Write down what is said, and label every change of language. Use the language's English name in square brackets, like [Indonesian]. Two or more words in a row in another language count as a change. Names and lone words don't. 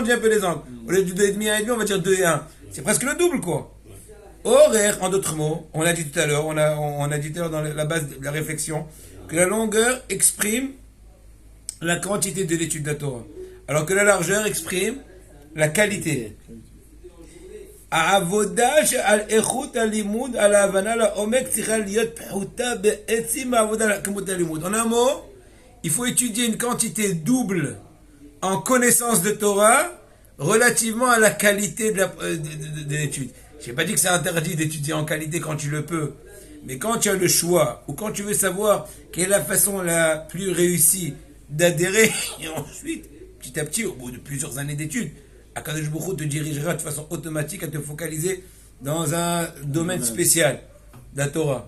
[French] Au lieu de 2,5 à 1,5, on va dire 2 et 1. C'est presque le double, quoi. Horaire, en d'autres mots, on l'a dit tout à l'heure, on a dit tout à l'heure dans la base de la réflexion, que la longueur exprime la quantité de l'étude de la Torah, alors que la largeur exprime la qualité. [Hebrew] העבודה על איכות הלימוד, על ההבנה לעומק, צריכה להיות פחותה בעצם העבודה על כמות הלימוד. [French] En un mot, il faut étudier une quantité double en connaissance de Torah relativement à la qualité de l'étude. Je n'ai pas dit que c'est interdit d'étudier en qualité quand tu le peux, mais quand tu as le choix, ou quand tu veux savoir quelle est la façon la plus réussie d'adhérer, et ensuite, petit à petit, au bout de plusieurs années d'études, [Hebrew] הקדוש ברוך הוא [French] te dirigera de façon automatique à te focaliser dans un domaine spécial de la Torah.